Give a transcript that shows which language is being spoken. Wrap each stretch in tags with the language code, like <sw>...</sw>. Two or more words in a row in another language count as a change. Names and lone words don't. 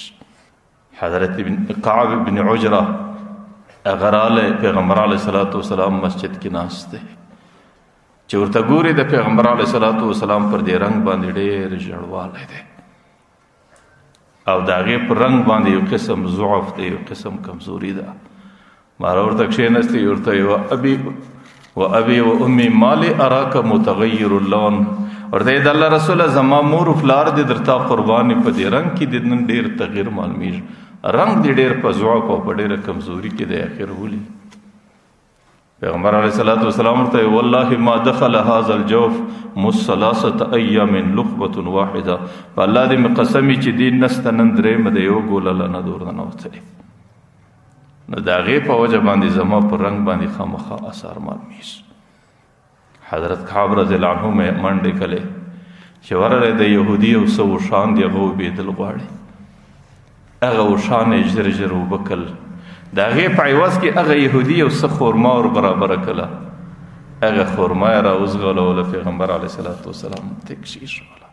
<ps>حضرت کعب بن عجره هغه رالی، پیغمبر علیه السلام مسجد کې ناست دی چې ورته ګوري د پیغمبر علیه السلام پر دې رنګ باندې ډېر ژړوالی دی او د هغې پر رنګ باندې یو قسم ضعف دی، یو قسم کمزوري ده. ماره ورته کښېنستی، ورته یې</ps> <ar>و ابي و امي مالي اراك متغير اللون،</ar> <ps>ورته د الله رسوله زما مور و پلار دې درته قرباني په دې رنګ کې دې نن ډېر تغیر معلومېږي، رنګ دې ډېر په ضعف او په ډېره کمزوري کې دی اخر ولي. پیغمبر علیه السلام ورته</ps> <ar>والله ما دخل هذا الجوف ثلاثه ايام لقمه واحده،</ar> <ps>په الله دې مې قسم چې دې نسته نن درېیمه د یو ګوله نه دور نه وتلی، نو د هغې په وجه باندې زما په رنګ باندې خامخا اثار معلومېږي. حضرت کعب رضی الله عنه منډې کړې چې ورغلی د یهودي یو څه اوښان دي هغه وبېدل غواړي، هغه اوښان یې ژر ژر اوبه کړل، د هغې په عوض کې هغه یهودي یو څه خرما ور برابره کړله، هغه خرما یې راوزغلوله، پیغمبر علیه السلام ته کښېښوله.</ps>